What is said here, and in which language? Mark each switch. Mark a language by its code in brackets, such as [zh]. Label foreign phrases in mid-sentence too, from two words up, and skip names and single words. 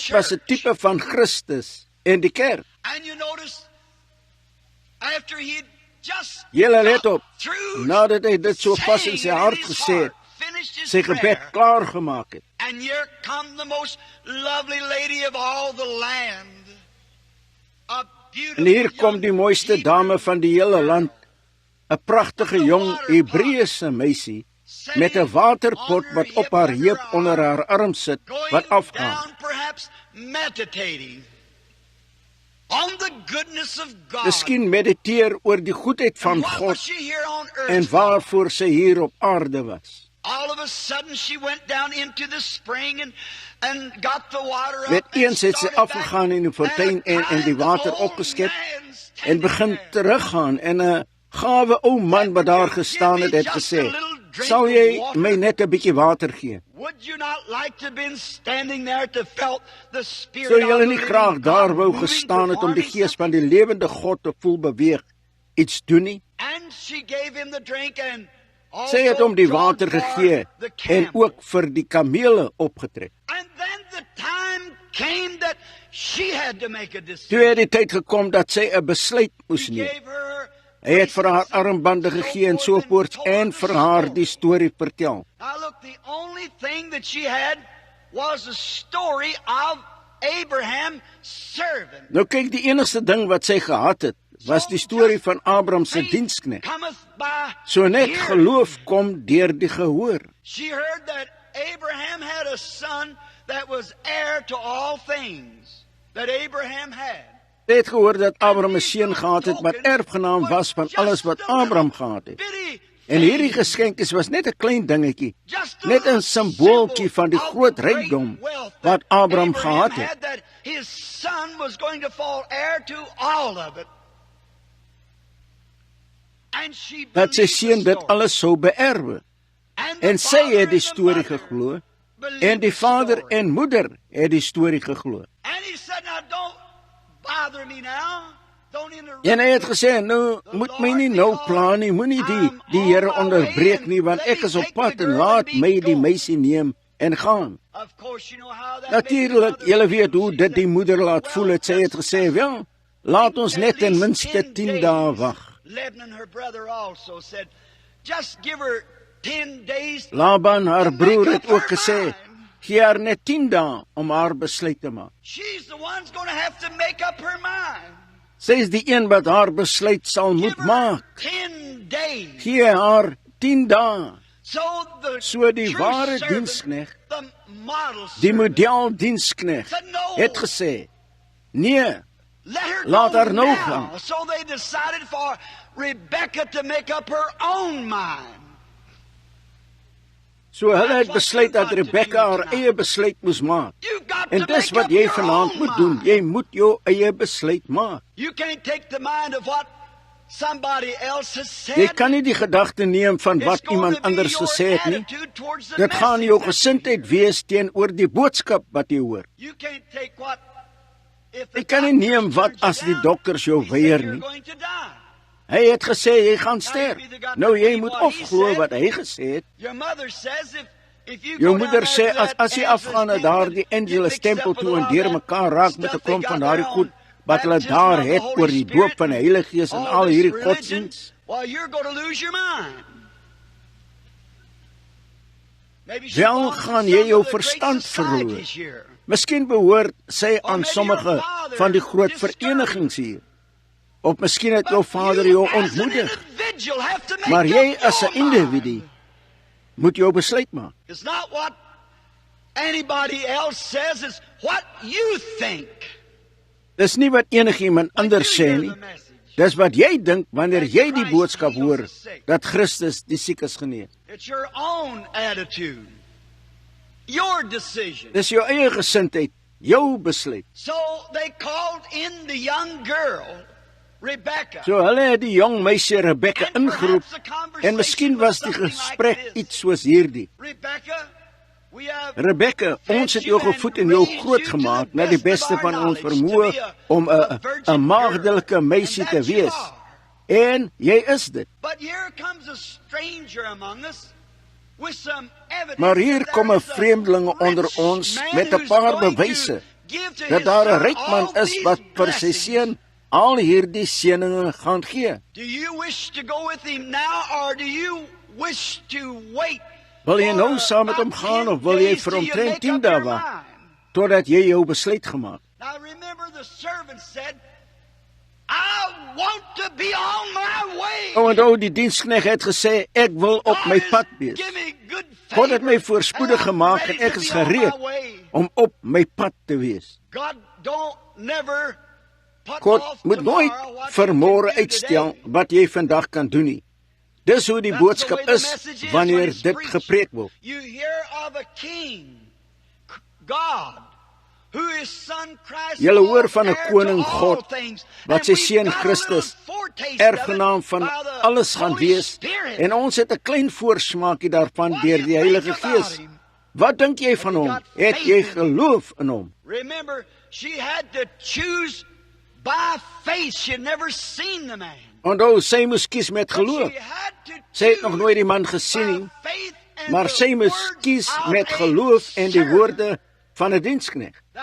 [af] dit was 'n [en] church. [af] tipe van Christus en die kerk. [en] And you notice, after he'd just [af] Julle let [en] got [af] op, [en] through [af] nadat hy dit so vas in [en] saying [af] sy [en] it [af] hart [en] his [af] gesê het, [en] heart, finished his [af] sy gebed [en] prayer, [af] klaar gemaak het, [en] and here come the most lovely lady of all the land. A beautiful [af] en hier kom [en] young [af] die mooiste [en] Hebrew [af] dame van die hele land, 'n pragtige jong Hebreëse meisie met 'n waterpot wat op haar heup onder haar arm sit, [en] going [af] wat afgaan. [en] down, perhaps meditating on the goodness of God. [af] Miskien mediteer oor die goedheid van [en] And what was [af] God [en] she here on earth [af] en [en] for? [af] waarvoor sy hier op aarde was. [en] All of a sudden she went down into the spring and got the water up [af] Net [en] and [af] eens het sy [en] started back. [af] afgegaan in die fontein en die water opgeskep en begin teruggaan en 'n gawe ou man wat daar gestaan het, het gesê, "Sal jy my net 'n bietjie water gee?" [en] Would you not like to been standing there to felt the spirit [af] Sou [en] of [af] julle [en] the [af] nie [en] living [af] graag [en] God [af] daar wou [en] moving, [af] gestaan het om die [en] performing [af] gees van die lewende God te voel beweeg, iets doen nie? [en] And she gave him the drink and [af] Sy het hom die [en] also [af] water [en] drawn for [af] gegee [en] the [af] en [en] camel. [af] ook vir die kamele opgetrek. [en] And then the time came that she had to make a [af] Toe [en] decision. [af] het die tyd gekom dat sy 'n besluit moes [en] He [af] neem. [en] gave her [af] Hy het vir haar armbande gegee en so voort en vir haar die storie vertel. [en] Now look, the only thing that she had was a story of Abraham servant. [af] Nou kyk, die enigste ding wat sy gehad het, was die storie van Abraham se diensknegt. [en] Cometh by [af] So net [en] hearing. [af] geloof kom deur die gehoor. [en] She heard that Abraham had a son that was heir to all things that Abraham had. [af] Sy het gehoor dat Abraham 'n seun gehad het wat erfgenaam was van alles wat Abraham gehad het. En hierdie geskenk was net 'n klein dingetjie, net 'n simbooltjie van die groot rykdom wat Abraham gehad het. [en] That his son was going to fall heir to all of it. And she [af] Dat sy [en] believed [af] seun [en] the [af] dit [en] story. [af] alles sou beerwe. [en] And the [af] En sy [en] father [af] het die [en] and the [af] storie [en] mother [af] geglo [en] believed [af] en die [en] the [af] vader [en] story. [af] en moeder het die storie geglo. [en] And he said, now don't bother me now. Don't interrupt [af] En hy het [en] me. [af] gesê, nou moet my nie nou pla nie, moenie die Here onderbreek nie, want ek is op pad en laat my die meisie neem en gaan. [en] Of course, you know how that [af] Natuurlik, [en] made the [af] julle [en] mother [af] weet hoe [en] feel. [af] dit die moeder laat [en] Well, [af] voel het. Sy het gesê, "Wel, laat ons net ten minste 10 dae wag." [en] Laban, her brother, also said, just give her 10 days. [af] Laban, haar [en] to make [af] broer, [en] up [af] het ook [en] her [af] gesê, [en] mind. [af] "Gee haar net 10 dae om haar besluit te maak." [en] She's the one's going to have to make up her mind. [af] Sy is die een wat haar besluit sal [en] Give [af] moet [en] her [af] maak. [en] 10 days. [af] Gee haar 10 dae. [en] So the [af] So die [en] true [af] ware [en] servant, [af] diensknegt, [en] the model [af] die [en] servant, [af] model diensknegt, het gesê, "Nee, [en] let her [af] laat [en] go [af] haar nou [en] now." [af] gaan. [en] So they decided for Rebekah to make up her own mind. [af] So hulle het besluit dat Rebekka haar eie besluit moes maak. [en] You've got [af] En [en] to [af] dis [en] make [af] wat [en] up [af] jy [en] your [af] vanaand [en] own [af] moet doen. [en] mind. [af] Jy moet jou eie besluit maak. [en] You can't take the mind of what somebody else has said. [af] Jy kan nie die gedagte neem van [en] It's [af] wat [en] going [af] iemand [en] to be [af] anders [en] your [af] gesê het nie. [en] attitude towards the [af] Dit gaan [en] message [af] jou [en] that you [af] gesindheid [en] hear. [af] wees teenoor die boodskap wat jy hoor. [en] You can't take what if the [af] Jy kan nie neem [en] doctors [af] wat [en] turns you [af] as die [en] down, [af] dokters jou [en] he said [af] weier [en] you're [af] nie. [en] going to die. [af] Hy het gesê jy gaan sterf. Nou jy moet of glo wat hy gesê het. [en] Your mother says if you [af] Jou [en] go [af] moeder [en] down [af] sê [en] there to that [af] as jy afgaan na [en] Angelus [af] daardie [en] temple, [af] Angelus [en] get mixed [af] tempel [en] up with [af] toe en [en] all [af] deur [en] that [af] mekaar raak met 'n [en] stuff [af] klomp [en] they [af] van [en] got [af] daardie [en] there [af] goed [en] on [af] wat hulle [en] baptism [af] daar [en] of the [af] het [en] Holy [af] oor die doop [en] Spirit [af] van die Heilige Gees en [en] all [af] al [en] this [af] hierdie [en] religion, [af] godsdiens. [en] well, you're going to lose your mind. Maybe she [af] Wel [en] belongs to [af] gaan [en] some [af] jy jou [en] of the great [af] verstand verloor. [en] societies here. [af] Miskien behoort sy aan [en] maybe [af] sommige [en] your father [af] van die groot [en] discouraged. [af] verenigings hier. Of miskien het jou vader jou ontmoedig. [en] individual have to make [af] Maar jy [en] up [af] as 'n [en] your mind. [af] individu moet jou besluit maak. [en] It's not what anybody else says, it's what you think. [af] Dis nie wat enigiemand [en] When [af] anders [en] you [af] sê [en] hear [af] nie. [en] the message. [af] Dis wat jy dink wanneer jy die boodskap hoor dat Christus die siekes genees. [en] It's your own attitude, your decision. [af] Dis jou eie gesindheid, jou besluit. [en] So they called in the young girl, Rebecca. [af] So hulle het die jong meisie Rebekka [en] And [af] ingeroep [en] perhaps the conversation [af] en miskien was die [en] was something [af] gesprek [en] like this. [af] iets soos hierdie. [en] Rebecca, we have [af] Rebekka, ons het jou gevoed en jou groot gemaak na die beste van ons vermoë om 'n maagdelike meisie te wees. En jy is dit. [en] But here comes a stranger among us with some evidence. [af] Maar hier [en] that [af] kom [en] there [af] 'n [en] is a [af] vreemdeling onder [en] rich [af] ons [en] man [af] met 'n [en] who's [af] paar [en] going to [af] bewyse [en] give to [af] dat [en] his [af] daar 'n [en] son [af] ryk man [en] all [af] is [en] these [af] wat vir sy [en] blessings. [af] seun al hierdie seëninge gaan gee. [en] Do you wish to go with him now, or do you wish to wait? [af] Wil jy nou [en] for [af] saam met hom [en] about [af] gaan [en] 10 [af] of wil jy [en] days [af] vir [en] till you [af] omtrent [en] make [af] 10 [en] up [af] dae [en] your [af] wag [en] mind? [af] totdat jy jou besluit gemaak? [en] Now remember, the servant said, I want to be on my way. [af] O, onthou die diensknegt het gesê ek wil op my pad wees. God het my voorspoedig gemaak en ek is gereed om op my pad te wees. God moet nooit vir môre uitstel wat jy vandag kan doen nie. Dis hoe die boodskap is wanneer dit gepreek word. Julle hoor van 'n koning God wat sy seun Christus erfgenaam van alles gaan wees en ons het 'n klein voorsmaakie daarvan deur die Heilige Gees. Wat dink jy van hom? Het jy geloof in hom? [en] Remember, she had to choose by faith. She had never seen the man. [af] Onthou, sy moes kies met geloof. Sy het nog nooit die man gesien nie, maar sy moes kies met geloof en die woorde van 'n diensknegt.